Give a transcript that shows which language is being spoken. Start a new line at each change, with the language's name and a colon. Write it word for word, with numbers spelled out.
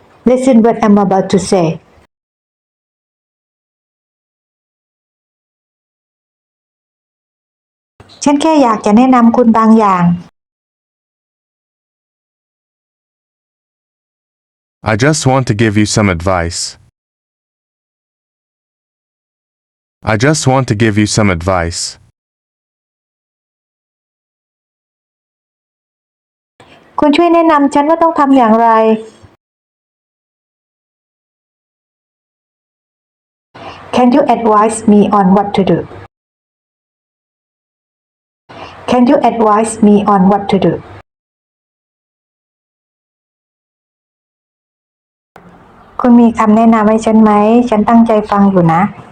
English: Listen what I'm about to say.
Thai: ฉันแค่อยากจะแนะนำคุณบางอย่าง
English: I just want to give you some advice. I just want to give you some advice.
Thai: คุณช่วยแนะนำฉันว่าต้องทำอย่างไร
English: Can you advise me on what to do? Can you advise me on what to do?
Thai: คุณมีคำแนะนำให้ฉันไหม ฉันตั้งใจฟังอยู่นะ